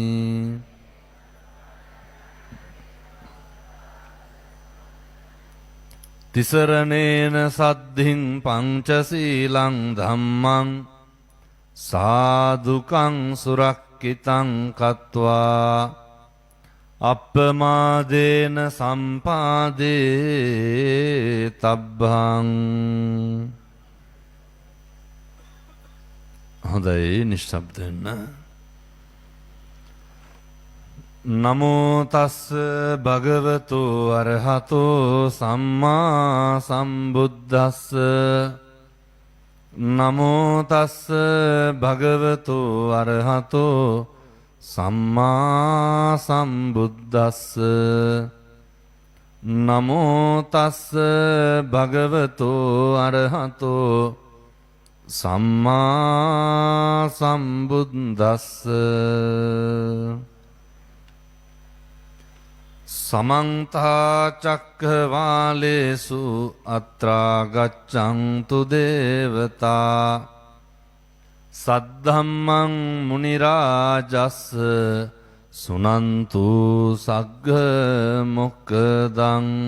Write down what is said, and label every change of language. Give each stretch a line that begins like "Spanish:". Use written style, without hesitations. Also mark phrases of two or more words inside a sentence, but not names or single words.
Pali: ติสรเนนสัดถิงปัญจสีลังธัมมังสาธุกังสุรักขิตังคัตวาอัปปมาเดนสัมปาเดตับบัง
Sinhala: හොඳයි නිශ්ශබ්ද වෙන්න.
Pali: නමෝ තස්ස භගවතු අරහතෝ සම්මා සම්බුද්දස්ස නමෝ තස්ස භගවතු අරහතෝ සම්මා සම්බුද්දස්ස නමෝ තස්ස භගවතු අරහතෝ සම්මා සම්බුද්දස්ස සමන්ත චක්ඛවාලේසු අත්‍රා ගච්ඡන්තු දේවතා සද්ධම්මං මුනි රාජස්ස සුනන්තු සග්ග මොක්ඛදං